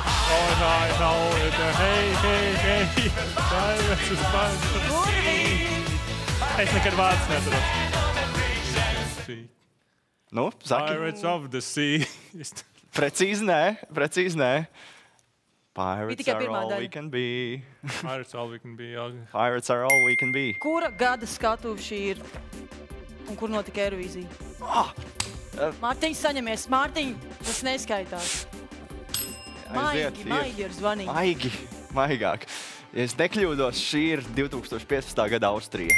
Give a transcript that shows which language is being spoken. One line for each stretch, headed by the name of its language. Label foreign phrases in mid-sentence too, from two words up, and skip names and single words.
Latvian: Es nekad vārds neatrodu. Nu, saki.
English: Pirates of the Sea.
Latvian: Precīzi nē. Pirates tikai
English: are
Latvian: pirmā
English: all
Latvian: daļa.
English: we can be. Pirates all we can be. Pirates are all we can be.
Latvian: Kura gada skatuve šī ir? Un kur notika Eirovīzija? Mārtiņš, saņemies. Mārtiņ, tas neskaitās. Maigi ir zvanīgi. Maigāk. Ja es nekļūdos, šī ir 2015. gada Austrija.